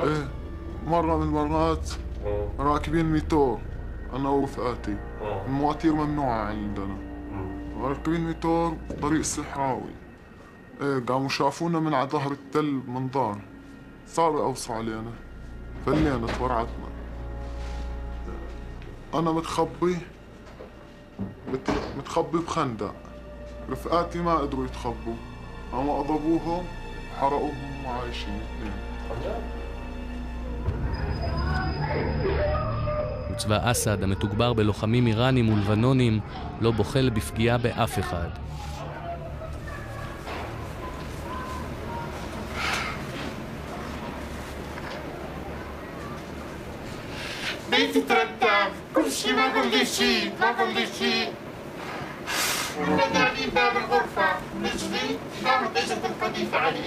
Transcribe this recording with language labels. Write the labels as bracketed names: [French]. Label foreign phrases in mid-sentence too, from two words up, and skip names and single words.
[Arabic] ايه مرة من المرات راكبين ميتور انا ورفقاتي المواتير ممنوعة عندنا راكبين ميتور طريق صحراوي ايه قاموا شافونا من على ظهر التل منظار صاروا يقوصوا علينا فلينا تورعتنا انا متخبي بخندق رفقاتي ما قدروا يتخبوا قاموا اضربوهم حرقوهم وعايشين اثنين. [Hebrew] וצבא אסד המתוגבר בלוחמים איראנים ולבנונים לא בוחל בפגיעה באף אחד. [Arabic] بيتي ترتب كل شي ما ضل شي نداني باب الغرفة نجري قامت اجت القذيفة علي